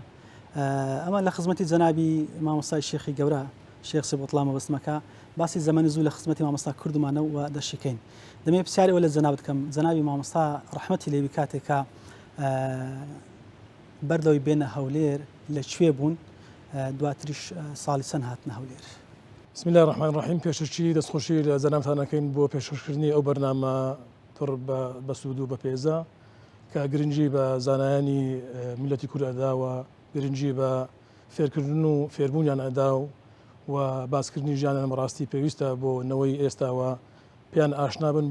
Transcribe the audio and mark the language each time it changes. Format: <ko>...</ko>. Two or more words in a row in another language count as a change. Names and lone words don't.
<ckb>ئەمە لە خزمەتی جەنابی مامۆستای شێخی گەورە شێخ سیبوتڵا مەبەستمەکە باسی زەمانی زوو لە خزمەتی مامۆستا کوردمانە و دەشیکەین دەمێ پرسیارەوە لە جەناب بکەم جەنابی مامۆستا ڕەحمەتی لێبی کاتێکە بەردەوەی بێنە هەولێر لەکوێ بوون دواتریش ساڵی چەند هاتنە هەولێر.</ckb> <ar>بسم الله الرحمن الرحیم</ar> <ckb>پێشەشی دەستخۆشی لە جەنابتانەکەین بۆ پێشکەشکردنی ئەو بەرنامە پڕ بە سوود و بە پێزە کە گرنگی بە زانایانی میلەتی کورد ئەداوە گرنگی بە فێرکردن و فێربوونیان ئەدا و باسکردنی ژیانیان ڕاستی پێویستە بۆ نەوەی ئێستاوە پێیان ئاشنا بن</ckb>